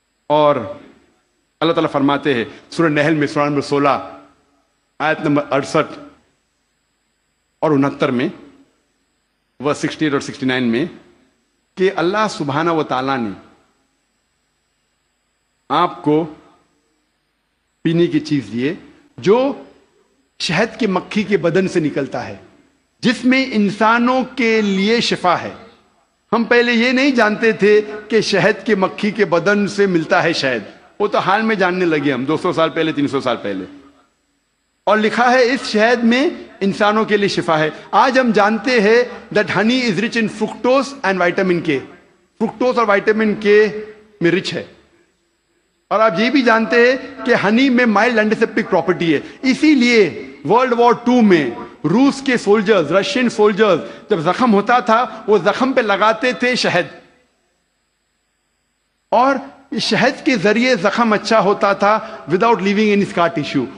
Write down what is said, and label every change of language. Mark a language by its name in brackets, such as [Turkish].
[Urdu] اور اللہ تعالیٰ فرماتے ہیں سورہ نحل میں سورہ نمبر 16 آیت نمبر 68 اور 69 میں, ورس 68 اور 69 میں, کہ اللہ سبحانہ و تعالیٰ نے آپ کو پینے کی چیز دیے جو شہد کی مکھی کے بدن سے نکلتا ہے, جس میں انسانوں کے لیے شفا ہے. ہم پہلے یہ نہیں جانتے تھے کہ شہد کی مکھی کے بدن سے ملتا ہے شہد, وہ تو حال میں جاننے لگے ہم 200 سال پہلے 300 سال پہلے. اور لکھا ہے اس شہد میں انسانوں کے لیے شفا ہے. آج ہم جانتے ہیں [English] that honey is rich in fructose and vitamin K. [Urdu] fructose اور vitamin K میں رچ ہے. اور آپ یہ بھی جانتے ہیں کہ ہنی میں مائلڈ اینٹیسیپٹک پراپرٹی ہے. اسی لیے ورلڈ وار 2 میں روس کے سولجرز, رشین سولجرز جب زخم ہوتا تھا وہ زخم پہ لگاتے تھے شہد, اور شہد کے ذریعے زخم اچھا ہوتا تھا [English] Without leaving any scar tissue.